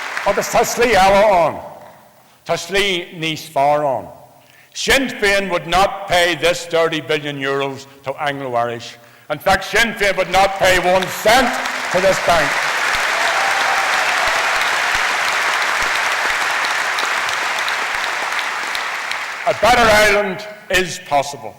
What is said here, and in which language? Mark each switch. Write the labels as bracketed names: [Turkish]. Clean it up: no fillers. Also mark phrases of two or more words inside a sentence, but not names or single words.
[Irish] Agus tá slí eile an. Tá slí níos fearr an. [English] Sinn Féin would not pay this 30 billion euros to Anglo-Irish. In fact, Sinn Féin would not pay 1 cent to this bank. A better Ireland is possible.